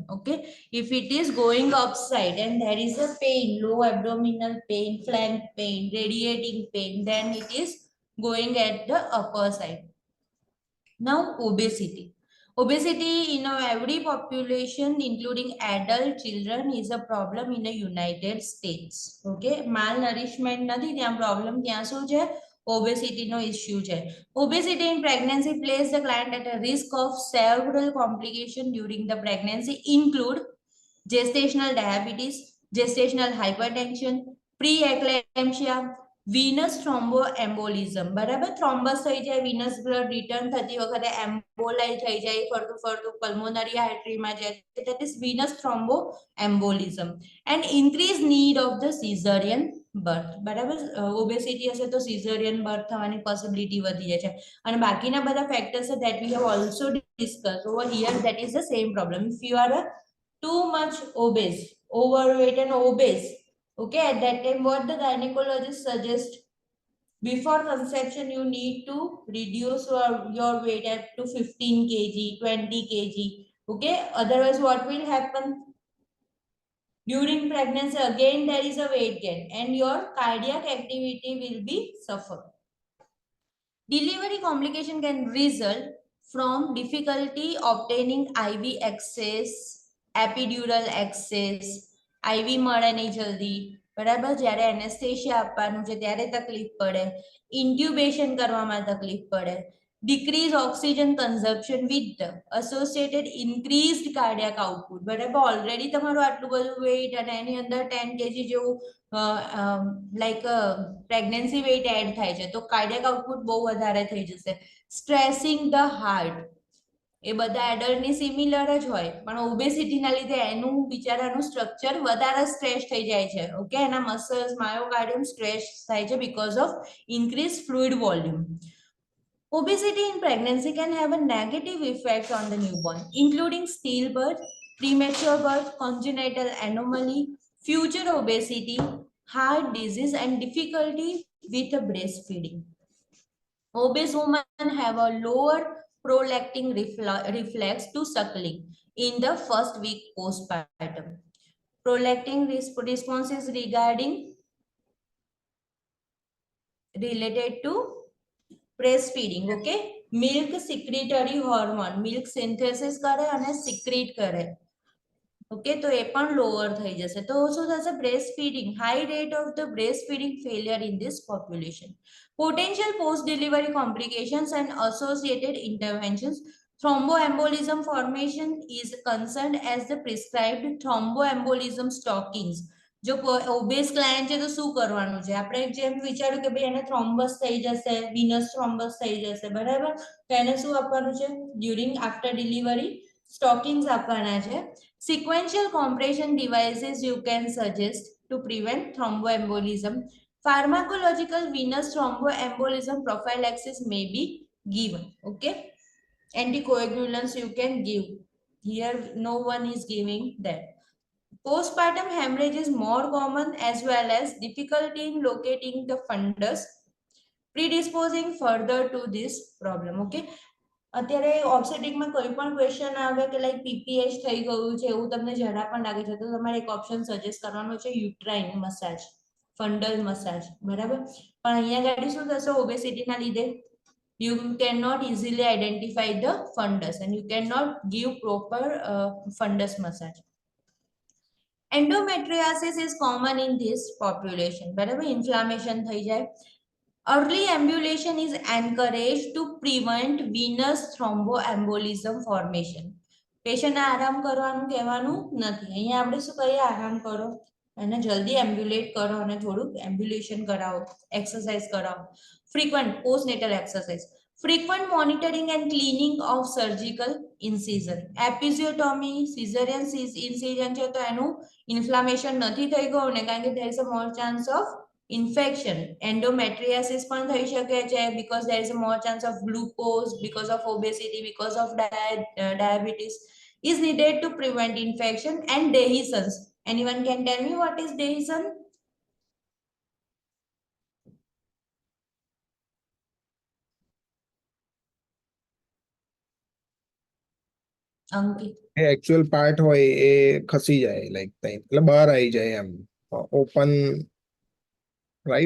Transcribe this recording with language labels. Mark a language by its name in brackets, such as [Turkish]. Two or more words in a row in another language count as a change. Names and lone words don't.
[English] Okay, if it is going upside and there is a pain, low abdominal pain, flank pain, radiating pain, then it is going at the upper side. Now, obesity. Obesity in every population, including adult children, is a problem in the United States. [Gujarati] Okay, malnourishment નથી, ત્યાં problem ત્યાં શું છે? [English] Obesity no issue છે. Obesity in pregnancy places the client at a risk of several complications during the pregnancy, include gestational diabetes, gestational hypertension, preeclampsia, venous thromboembolism. [Gujarati] બરાબર, થ્રોમ્બસ થઈ જાય, [English] venous blood return [Gujarati] થતી વખતે એમ્બોલાઈ થઈ જાય, ફરતું ફરતું [English] pulmonary artery [Gujarati] માં જાય, [English] that is venous thromboembolism, and increased need of the cesarean birth. [Gujarati] બરાબર, obesity હશે તો [English] cesarean birth [Gujarati] થવાની possibility વધી જાય છે. અને બાકીના બધા [English] factors that we have also discussed over here, that is the same problem. If you are too much obese, overweight and obese, okay, at that time what the gynecologist suggests, before conception you need to reduce your weight up to 15 kg, 20 kg. Okay, otherwise what will happen? During pregnancy again there is a weight gain and your cardiac activity will be suffered. Delivery complication can result from difficulty obtaining IV access, epidural access, IV [Gujarati] મળે નહીં જલ્દી. બરાબર, જ્યારે એનેસ્થેશિયા આપવાનું છે ત્યારે તકલીફ પડે, ઇન્ટ્યુબેશન કરવામાં તકલીફ પડે, [English] decrease oxygen consumption with the associated increased cardiac output. [Gujarati] બરાબર, ઓલરેડી તમારું આટલું બધું વેઇટ અને એની અંદર 10 kg જેવું [English] like pregnancy weight add [Gujarati] થાય છે તો [English] cardiac output [Gujarati] બહુ વધારે થઈ જશે. [English] stressing the heart, [Gujarati] એ બધા એડલ્ટની સિમિલર જ હોય, પણ ઓબેસિટીના લીધે એનું બિચારાનું સ્ટ્રક્ચર વધારે સ્ટ્રેચ થઈ જાય છે. ઓકે, એના મસલ્સ, માયોકાર્ડિયમ સ્ટ્રેચ થાય છે [English] because of increased fluid volume. Obesity in pregnancy can have a negative effect on the newborn, including stillbirth, premature birth, congenital anomaly, future obesity, heart disease, and difficulty with breastfeeding. Obese women have a lower prolactin reflex to suckling in the first week postpartum. Prolactin response is related to breastfeeding. Okay, milk secretory hormone, milk synthesis [Gujarati] કરે અને [English] secrete કરે. [Gujarati] ઓકે, તો એ પણ લોઅર થઈ જશે. તો શું થશે? [English] breast feeding, high rate of the breast feeding failure in this population. Potential post-delivery complications and associated interventions. Thromboembolism formation is concerned as the prescribed thromboembolism stockings. [Gujarati] જો ઓબેસ ક્લાયન્ટ છે તો શું કરવાનું છે? આપણે જેમ વિચાર્યું કે ભાઈ એને થ્રોમ્બસ થઈ જશે, [English] venous thrombus [Gujarati] થઈ જશે, બરાબર? તો એને શું આપવાનું છે? [English] during after delivery stockings [Gujarati] આપવાના છે. [English] Sequential compression devices you can suggest to prevent thromboembolism. Pharmacological venous thromboembolism prophylaxis may be given. Okay, anticoagulants you can give. Here no one is giving that. Postpartum hemorrhage is more common as well as difficulty in locating the fundus, predisposing further to this problem. [Gujarati] Okay, અત્યારે ઓબ્સ્ટેટિકમાં કોઈ પણ ક્વેશ્ચન આવે કે લાઈક પીપીએચ થઈ ગયું છે એવું તમને જરા પણ લાગે છે તો તમારે એક [English] option suggest [Gujarati] કરવાનો છે, [English] uterine massage, fundal massage, [Gujarati] બરાબર? પણ અહીંયા ગાડી શું થશે? ઓબેસિટીના લીધે [English] you cannot easily identify the fundus and you cannot give proper fundus massage. Endometriosis is common in this population, [Gujarati] બરાબર? ઇન્ફ્લામેશન થઈ જાય. [English] Early ambulation is encouraged to prevent venous thromboembolism formation. [Gujarati] પેશન્ટને આરામ કરવાનું કહેવાનું નથી. અહીંયા આપણે શું કહીએ? આરામ કરો અને જલ્દી એમ્બ્યુલેટ કરો અને થોડુંક એમ્બ્યુલેશન કરાવો, એક્સરસાઇઝ કરાવો. [English] Frequent postnatal exercise. Frequent monitoring and cleaning of surgical incision. Episiotomy, cesarean incision [Gujarati] છે તો એનું ઇન્ફ્લામેશન નથી થઈ ગયું ને, કારણ કે [English] there is a more chance of infection. Endometriosis [Gujarati] પણ થઈ શકે છે [English] because there is a more chance of glucose, because of obesity, because of diabetes is needed to prevent infection. And dehiscence. Anyone can tell me what is dehiscence? [Gujarati] અંકિત, એકચ્યુઅલ પાર્ટ હોય એ ખસી જાય, લાઈક એટલે બહાર આવી જાય એમ, ઓપન, રાઈટ?